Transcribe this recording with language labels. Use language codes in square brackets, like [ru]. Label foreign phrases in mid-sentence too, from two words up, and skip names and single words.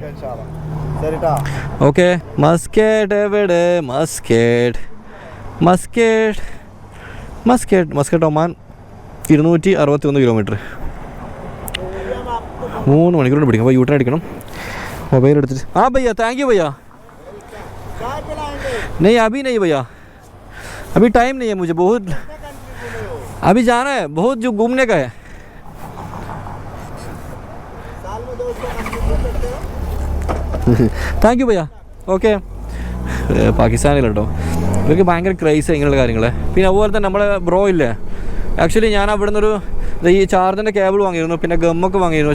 [ml] ഓക്കെ. മസ്കറ്റ് എവിടെ? മസ്കറ്റ് ഒമാൻ 261 കിലോമീറ്റർ, 3 മണിക്കൂർ പിടിക്കും. അപ്പോൾ യൂട്ടേൺ അടിക്കണം. മൊബൈൽ എടുത്തിട്ട്. ആ ഭയ്യ [en] thank you [ml] ഭയ്യ. [hi] नहीं अभी नहीं भैया, अभी टाइम नहीं है मुझे, बहुत अभी जाना है, बहुत जो घूमने का है. [en] thank you [ml] ഭയ്യ. ഓക്കെ. പാകിസ്ഥാനിലുണ്ടോ ഇവർക്ക് ഭയങ്കര ക്രൈസ് ഇങ്ങനെയുള്ള കാര്യങ്ങൾ. പിന്നെ അതുപോലെ തന്നെ നമ്മളെ ബ്രോ ഇല്ലേ, ആക്ച്വലി ഞാൻ അവിടെ നിന്നൊരു ഈ ചാർജറിൻ്റെ കേബിൾ വാങ്ങിയിരുന്നു, പിന്നെ ഗമ്മൊക്കെ വാങ്ങിയിരുന്നു.